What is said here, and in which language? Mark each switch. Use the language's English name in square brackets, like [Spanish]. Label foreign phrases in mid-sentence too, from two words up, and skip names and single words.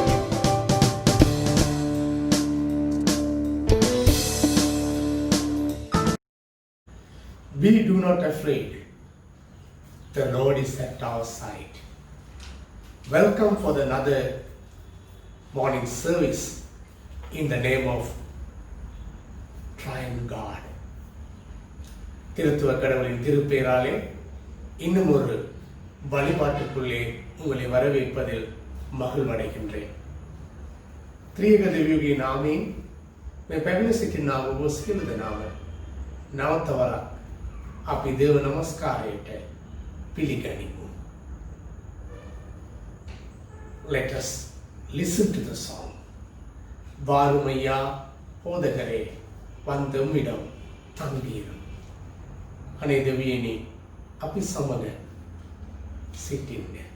[English] Be do not afraid. The Lord is at our side. Welcome for another morning service in the name of Triune God. [Tamil] திருத்துவ கடவுளின் திருப்பெயராலே இன்னும் ஒரு வழிபாட்டுக்குள்ளே உங்களை வரவேற்பதில் மகிழ்வடைகின்றேன். [Sinhala] ත්‍රියක දෙවියන්ගේ නාමයෙන් මේ පැමිණ සිටිනා ඔබ සියලු දෙනාම නැවත වරක් අපි දේව නමස්කාරයට පිළිගනිමු. [English] Let us listen to the song. [Tamil] வாருமையா போதகரே வந்தம்மிடம் தங்கீரும். [Sinhala] අනේ දෙවියනි අපි සමග සිටින්න.